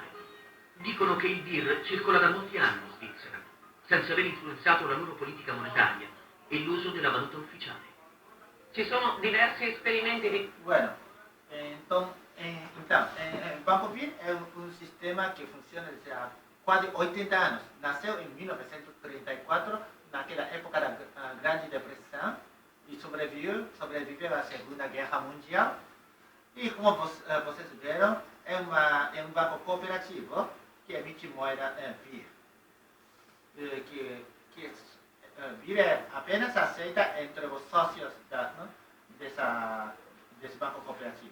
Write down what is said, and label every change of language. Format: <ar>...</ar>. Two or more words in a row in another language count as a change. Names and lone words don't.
<it>Dicono che il BIR circola da molti anni in Svizzera, senza aver influenzato la loro politica monetaria e l'uso della valuta ufficiale. Ci sono diversi esperimenti di... Bueno,</it> <pt>então, o</pt> <it>Banco BIR è un sistema che funziona da quasi 80 anni.</it> <pt>Nasceu em 1934, naquela época da Grande Depressão, e sobreviveu à Segunda Guerra Mundial. E como vocês viram, é um banco cooperativo que emite moeda BIR. BIR é apenas aceita entre os sócios desse banco cooperativo.</pt>